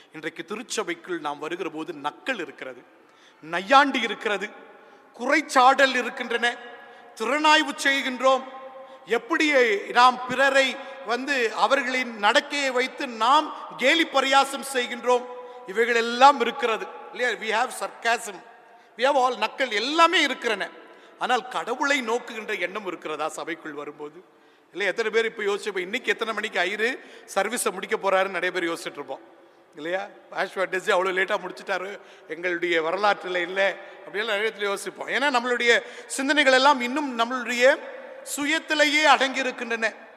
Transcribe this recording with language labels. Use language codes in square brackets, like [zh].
[ta] இன்றைக்கு திருச்சபைக்குள் நாம் வருகிற போது நக்கல் இருக்கிறது, நையாண்டி இருக்கிறது, குறைச்சாடல் இருக்கின்றன, திறனாய்வு செய்கின்றோம். எப்படி நாம் பிறரை அவர்களின் நடக்கையை வைத்து நாம் கேலி பரியாசம் செய்கின்றோம், இவைகள் எல்லாம் இருக்கிறது இல்லையா? [en] we have sarcasm, we have all [ta] நக்கல் எல்லாமே இருக்கிறன. ஆனால் கடவுளை நோக்குகின்ற எண்ணம் இருக்கிறதா சபைக்குள் வரும்போது? இல்லை, எத்தனை பேர் இப்போ யோசிப்போம், இன்னைக்கு எத்தனை மணிக்கு ஐயரு சர்வீஸை முடிக்க போறாருன்னு நிறைய பேர் யோசிச்சுட்டு இருப்போம் இல்லையா? ஆஷ்வாட்டேஜ் அவ்வளோ லேட்டாக முடிச்சுட்டாரு, எங்களுடைய வரலாற்றில் இல்லை அப்படியெல்லாம் நிறைய இடத்துல யோசிப்போம். ஏன்னா நம்மளுடைய சிந்தனைகள் எல்லாம் இன்னும் நம்மளுடைய சுயத்திலேயே அடங்கி இருக்கின்றன.